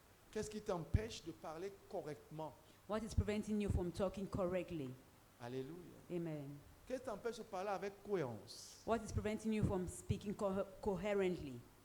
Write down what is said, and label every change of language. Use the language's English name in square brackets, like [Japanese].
[French] Qu'est-ce qui t'empêche de parler correctement? [English] What is preventing you from talking correctly? [French] Alléluia. [English] Amen. [French] Qu'est-ce qui t'empêche de parler avec cohérence? [English] What is preventing you from speaking coherently?